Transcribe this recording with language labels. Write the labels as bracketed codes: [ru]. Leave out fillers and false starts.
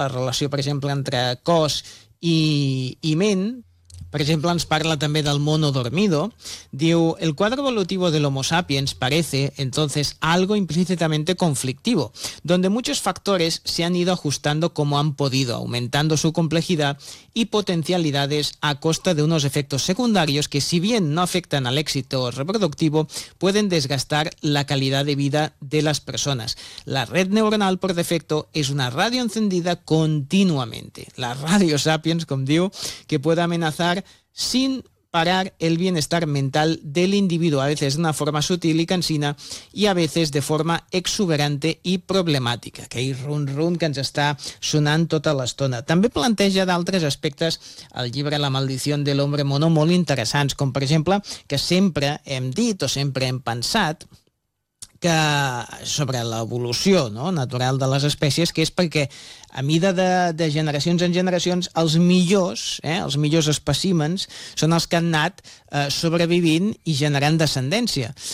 [ca] La relació, per exemple, entre cos i ment. Per exemple, ens parla també del mono dormido. Diu, [es] el cuadro evolutivo del Homo sapiens parece, entonces, algo implícitamente conflictivo, donde muchos factores se han ido ajustando como han podido, aumentando su complejidad y potencialidades a costa de unos efectos secundarios que, si bien no afectan al éxito reproductivo, pueden desgastar la calidad de vida de las personas. La red neuronal, por defecto, es una radio encendida continuamente. La radio sapiens, como [ca] diu, [es] que puede amenazar sin parar el bienestar mental del individuo, a veces de una forma sutil y cansina y a veces de forma exuberante y problemática. [ca] Aquell run-run que ens està sonant tota l'estona. També planteja d'altres aspectes el llibre La maldició de l'hombre mono molt interessants, com per exemple que sempre hem dit o sempre hem pensat que sobre l'evolució, no, natural de les espècies, que és perquè a mida de generacions en generacions els millors, els millors espècimens són els que han anat sobrevivint i generant descendència.